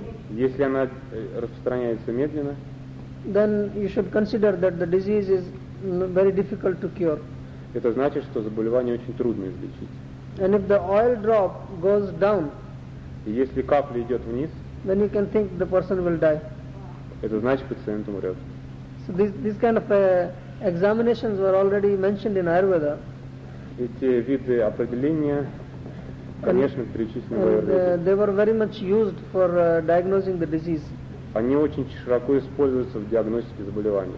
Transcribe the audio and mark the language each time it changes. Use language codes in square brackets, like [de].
[ru] Если она распространяется медленно, [en] then you should consider that the disease is very difficult to cure. [ru] Это значит, что заболевание очень трудно излечить. [en] And if the oil drop goes down, [ru] если капля идет вниз, [en] then you can think the person will die. [ru] Это значит, пациент умрет. [en] So these kind of examinations were already mentioned in Ayurveda. [ru] Эти виды определения, конечно, перечислены в Ayurveda. [en] They were very much used for diagnosing the disease. [ru] Они очень широко используются в диагностике заболеваний.